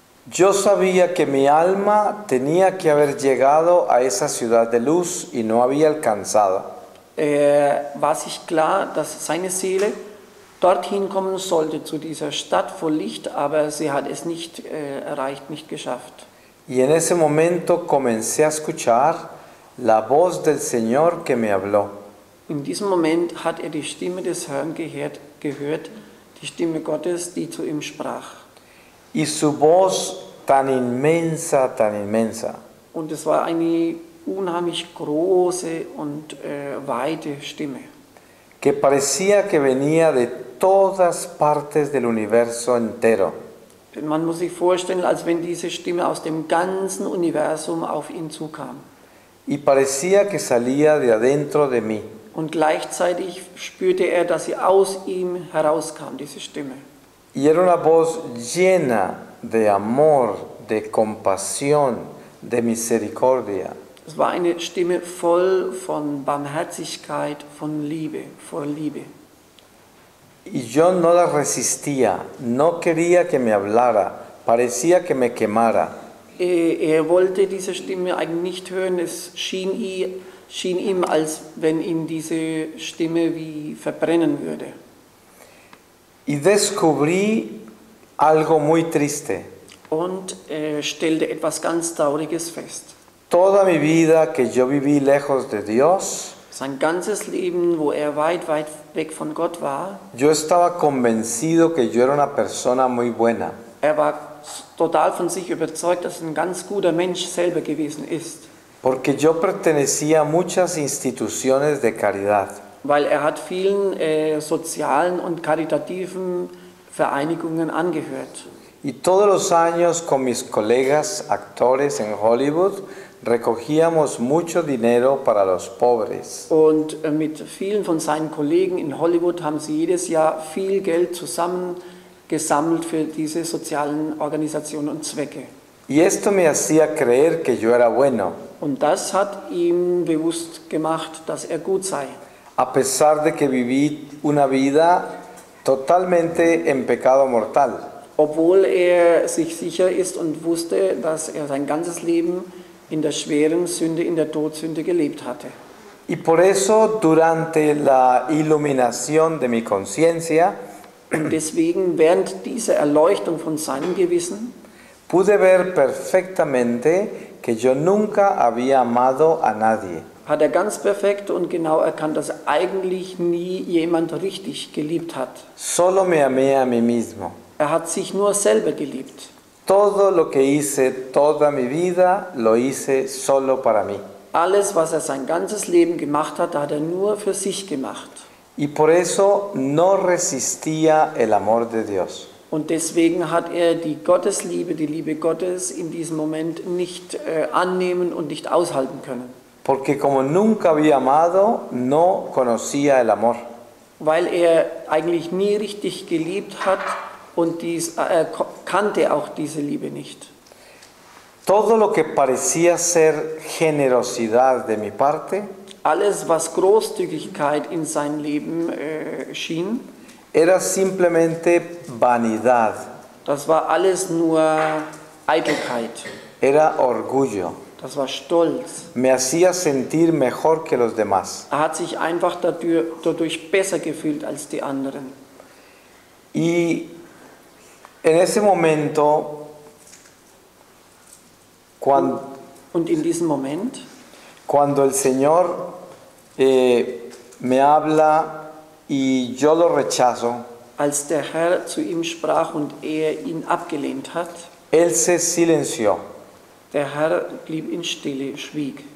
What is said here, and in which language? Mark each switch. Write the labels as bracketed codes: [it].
[es] Yo sabía que mi alma tenía que haber llegado a esa ciudad de luz y no había alcanzado. [de] War sich klar, dass seine Seele dorthin kommen sollte, zu dieser Stadt voll Licht, aber sie hat es nicht erreicht, nicht geschafft. [es] Y en ese momento comencé a escuchar la voz del Señor que me habló. [de] In diesem Moment hat er die Stimme des Herrn gehört, die Stimme Gottes, die zu ihm sprach. [es] Y su voz tan inmensa, tan inmensa, [de] Und es war eine unheimlich große und weite Stimme, [es] que parecía que venía de todas partes del universo entero. [de] denn man muss sich vorstellen, als wenn diese Stimme aus dem ganzen Universum auf ihn zukam. [es] Y parecía que salía de adentro de mí. [de] Und gleichzeitig spürte er, dass sie aus ihm herauskam, diese Stimme. [es] Y era una voz llena de amor, de compasión, de misericordia. [de] Es war eine Stimme voll von Barmherzigkeit, von Liebe, voll Liebe. [es] Y yo no la resistía, no quería que me hablara, parecía que me quemara. [de] Er wollte diese Stimme eigentlich nicht hören, es schien ihm, als wenn ihn diese Stimme wie verbrennen würde. [es] Y descubrí algo muy triste. [de] Und er stellte etwas ganz Trauriges fest. [es] Toda mi vida que yo viví lejos de Dios, [de] Sein ganzes Leben, wo er weit, weit weg von Gott war, [es] yo estaba convencido que yo era una persona muy buena. [de] er war total von sich überzeugt, dass er ein ganz guter Mensch selber gewesen ist. [es] Porque yo pertenecía a muchas instituciones de caridad. [de] Weil er hat vielen sozialen und karitativen Vereinigungen angehört. [es] Y todos los años con mis colegas actores en Hollywood recogíamos mucho dinero para los pobres. [de] Und mit vielen von seinen Kollegen in Hollywood haben sie jedes Jahr viel Geld gesammelt für diese sozialen Organisationen und Zwecke. [es] Y esto me hacía creer que yo era bueno, [de] Und das hat ihm bewusst gemacht, dass er gut sei. [es] a pesar de que viví una vida totalmente en pecado mortal. [de] Obwohl er sich sicher ist und wusste, dass er sein ganzes Leben in der schweren Sünde, in der Todsünde gelebt hatte. [es] Y por eso, durante la iluminación de mi conciencia, [de] Und deswegen, während dieser Erleuchtung von seinem Gewissen, [es] pude ver perfectamente que yo nunca había amado a nadie. [de] hat er ganz perfekt und genau erkannt, dass eigentlich nie jemand richtig geliebt hat. [es] Solo me amé a mí mismo. [de] Er hat sich nur selber geliebt. [es] Todo lo que hice toda mi vida lo hice solo para mí. [de] Alles, was er sein ganzes Leben gemacht hat, hat er nur für sich gemacht. [es] Y por eso no resistía el amor de Dios. [de] Und deswegen hat er die Gottesliebe, die Liebe Gottes in diesem Moment nicht annehmen und nicht aushalten können. [es] Porque como nunca había amado, no conocía el amor. [de] Weil er eigentlich nie richtig geliebt hat und er kannte auch diese Liebe nicht. [es] Todo lo que parecía ser generosidad de mi parte, [de] Alles, was Großzügigkeit in seinem Leben schien, [es] era simplemente vanidad, [de] das war alles nur Eitelkeit, [es] era orgullo. [de] das war Stolz. [es] Me hacía sentir mejor que los demás. [de] Er hat sich einfach dadurch besser gefühlt als die anderen. [es] Y en ese momento, [de] Und in diesem Moment, [es] cuando el Señor me habla y yo lo rechazo, [de] als der Herr zu ihm sprach und er ihn abgelehnt hat, [es] Él se silenció [de] der Herr blieb in Stille, schwieg.